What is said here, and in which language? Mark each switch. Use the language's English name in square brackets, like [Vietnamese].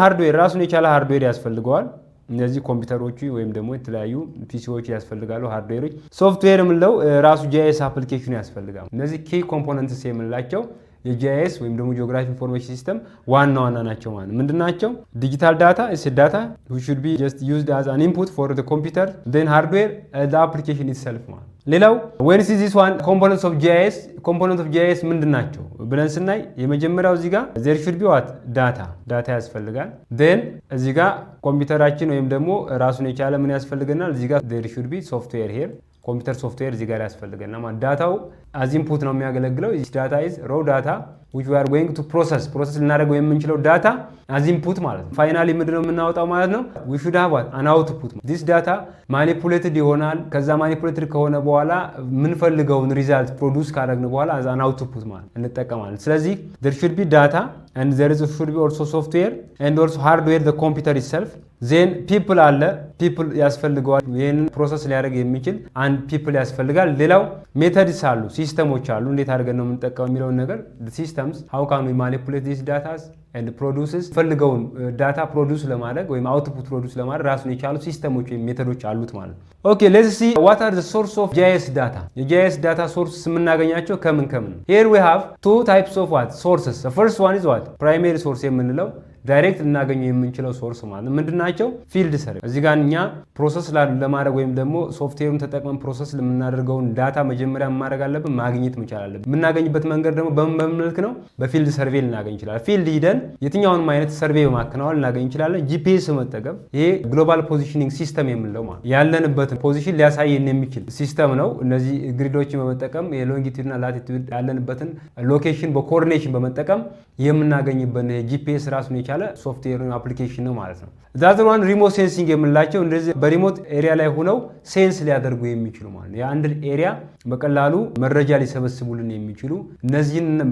[Amharic] ሃርድዌር፣ ራሱን የቻለ ሃርድዌር ያስፈልገዋል። እነዚህ ኮምፒውተሮቹ ወይም ደግሞ የተለያዩ ፒሲዎች ያስፈልጋሉ ሃርድዌሮች። ሶፍትዌር የምንለው ራሱ GIS አፕሊኬሽን ያስፈልጋል። እነዚህ ኪ ኮምፖነንትስ የምንላቸው የጂአይኤስ ወይም ደግሞ ጂኦግራፊክ ኢንፎርሜሽን ሲስተም ዋና ናቸው ማለት ምንድናቸው? [English] ዲጂታል ዳታ is data which should be just used as an input for the computer, then hardware the application itself [Amharic] ማለት። ሌላው [English] when is this one components of GIS? components of GIS [Amharic] ምንድናቸው ብለን ስናይ የመጀመሪያው እዚህ ጋር [English] there should be what [Amharic] ዳታ ያስፈልጋል። then እዚህ ጋር ኮምፒውተራችን ወይም ደግሞ ራሱን የቻለ ምን ያስፈልገናል? እዚህ ጋር [English] there should be software here [Amharic] ኮምፒውተር ሶፍትዌር እዚህ ጋር ያስፈልገናል ማለት። ዳታው አዝ ኢንፑት ነው የሚያገለግለው። [English] this data is raw data which we are going to process [Amharic] ልናደርገው የምንችለው ዳታ አዝ ኢንፑት ማለት ነው። ፋይናሊ ምንድነው የምናወጣው ማለት ነው? [English] we should have an output. this data manipulated ይሆናል። [Amharic] ከዛ ማኒፑሌትድ ከሆነ በኋላ የምንፈልገውን ሪዛልት ፕሮዲዩስ ካደረግን በኋላ as an output ማለት እንጠቀማለን። ስለዚህ [English] there should be data and there should be also software and also hardware the computer itself. [Amharic] then people አለ people ያስፈልገዋል። ይሄንን ፕሮሰስ ሊያደርግ የሚችል አንድ people ያስፈልጋል። ሌላው ሜተድስ አሉ፣ ሲስተሞች አሉ። እንዴት አድርገን ነው የምንጠቀመው የሚለውን ነገር [English] systems how can we manipulate these data and produces [Amharic] ፈልገውን ዳታ ፕሮዲዩስ ለማድረግ ወይም አውትፑት ፕሮዲዩስ ለማድረግ ራሱን የቻሉ ሲስተሞች ወይም ሜተዶች አሉት ማለት ነው። ኦኬ [English] let's see what are the source of GIS data. የGIS data sources [Amharic] የምናገኛቸው ከምን ነው? [English] here we have two types of what sources. the first one is what primary source [Amharic] የምንለው ዳይሬክት ልናገኘው የምንችለው ሶርስ ማለት ነው። ምንድናቸው? ፊልድ ሰርቬይ። እዚህ ጋር እኛ ፕሮሰስ ለማድረግ ወይም ደግሞ ሶፍትዌሩን ተጠቅመን ፕሮሰስ ለምናደርገውን ዳታ መጀመሪያ ማድረግ አለብን፣ ማግኘት መቻል አለብን። የምናገኝበት መንገድ ደግሞ በምን መልክ ነው? በፊልድ ሰርቬይ ልናገኝ እንችላለን። ፊልድ ሂደን የትኛውንም አይነት ሰርቬይ በማከናወን ልናገኝ እንችላለን። ጂፒኤስ በመጠቀም ይሄ ግሎባል ፖዚሽኒንግ ሲስተም የምንለው ማለት ያለንበትን ፖዚሽን ሊያሳየን የሚችል ሲስተም ነው። እነዚህ ግሪዶችን በመጠቀም የሎንጊቱድና ላቲቱድ ያለንበትን ሎኬሽን በኮኦርዲኔሽን በመጠቀም የምናገኝበት ጂፒኤስ ራሱን የቻለ ሶፍትዌር አፕሊኬሽን ነው ማለት ነው። ዛትዋን ሪሞት ሴንሲንግ የምንላቸው እንደዚህ በሪሞት ኤሪያ ላይ ሆነው ሴንስ ሊያደርጉ የሚችሉ ማለት ነው። የአንድን ኤሪያ በቀላሉ መረጃ ሊሰበስቡልን የሚችሉ እነዚህን